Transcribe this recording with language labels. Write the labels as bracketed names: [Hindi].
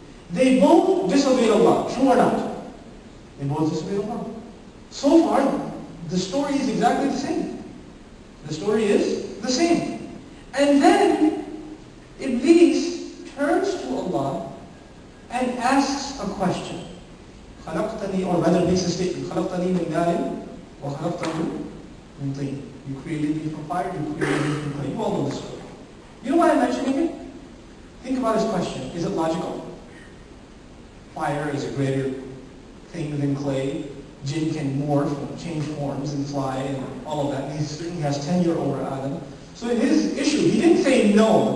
[English] They both disobeyed Allah, true or not? They both disobeyed Allah. So far, the story is exactly the same. The story is the same. And then, Iblis turns to Allah and asks a question. [Arabic] خلقتني, [English] or rather makes a statement. [Arabic] خلقتني من نار وخلقته من طين. [English] You created me from fire, you created me from clay. You all know this story. You know why I'm mentioning it? Think about his question. Is it logical? Fire is a greater thing than clay. Jinn can morph, change forms and fly and all of that. He has tenure over Adam. So in his issue, he didn't say no.